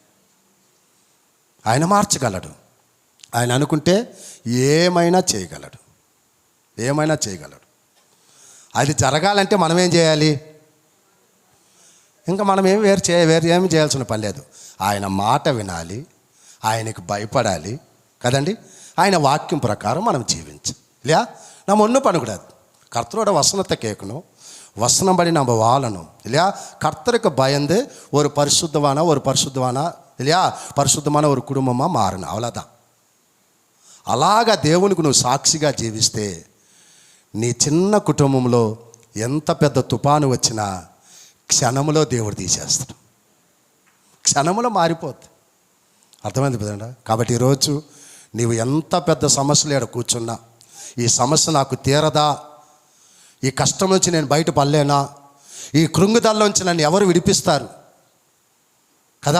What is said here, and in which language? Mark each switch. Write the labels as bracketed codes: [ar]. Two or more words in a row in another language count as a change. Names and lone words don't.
[te] ఆయన మార్చగలడు. ఆయన అనుకుంటే ఏమైనా చేయగలడు. అది జరగాలంటే మనం ఏం చేయాలి? ఇంకా మనం వేరు ఏమి చేయాల్సిన పని లేదు. ఆయన మాట వినాలి, ఆయనకు భయపడాలి కదండి. ఆయన వాక్యం ప్రకారం మనం జీవించాలి. [ta] இல்லையா? நம்ம ஒன்றும் பண்ணக்கூடாது. கர்த்தரோட வசனத்தை கேட்கணும், வசனம்படி நம்ம வாழணும் இல்லையா? கர்த்தருக்கு பயந்து ஒரு பரிசுத்தமான இல்லையா, பரிசுத்தமான ஒரு குடும்பமாக மாறணும், அவ்வளோதான். [te] అలాగా దేవునికి నువ్వు సాక్షిగా జీవిస్తే నీ చిన్న కుటుంబంలో ఎంత పెద్ద తుఫాను వచ్చినా క్షణంలో దేవుడు తీసేస్తాడు, క్షణంలో మారిపోద్ది. అర్థమైంది కదండి? కాబట్టి ఈరోజు నీవు ఎంత పెద్ద సమస్యలు ఏడ కూర్చున్నా, ఈ సమస్య నాకు తీరదా, ఈ కష్టం నుంచి నేను బయట పడలేనా, ఈ కృంగుదల్లోంచి నన్ను ఎవరు విడిపిస్తారు కదా?